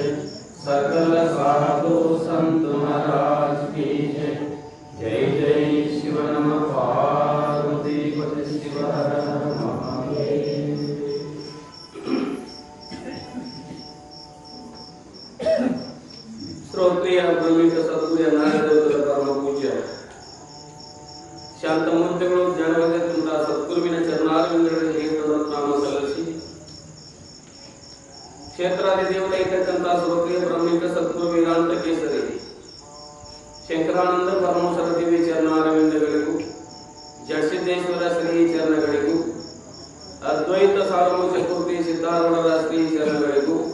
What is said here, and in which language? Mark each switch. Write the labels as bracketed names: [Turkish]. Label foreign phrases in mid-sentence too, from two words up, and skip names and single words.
[Hindi] सकल साधु संत महाराज की जय। जय जय शिव नमः पार्वती पति शिव हर महादेव। [Kannada] श्रोत्रिय ब्रह्मिक सद्गुರು ನಾರದೇವರ ಪರಮ ಪೂಜ್ಯ ಶಾಂತಮೂರ್ತಿಗಳು ಜ್ಞಾನವಂತ ಸದ್ಗುರುವಿನ ಚರಣಾರವಿಂದಗಳಲ್ಲಿ ನಾಮ ಸಲ್ಲಿಸಿ ಕ್ಷೇತ್ರಾದಿ ದೇವತೆ ಇರ್ತಕ್ಕಂಥ ಶ್ರೋತ್ರಿಯ ಬ್ರಹ್ಮಿಕ ಸದ್ಗುರು ವೇದಾಂತ ಕೇಸರಿ ಶಂಕರಾನಂದ ಪರಮಹಂಸರ ದಿವ್ಯ ಚರಣಾರವಿಂದಗಳಿಗೂ ಜಡಸಿದ್ದೇಶ್ವರ ಶ್ರೀ ಚರಣಗಳಿಗೂ ಅದ್ವೈತ ಸಾರ್ವಭೌಮ ಚತುರ್ಥಿ ಸಿದ್ಧಾರೂಢರ ಶ್ರೀ ಚರಣಗಳಿಗೂ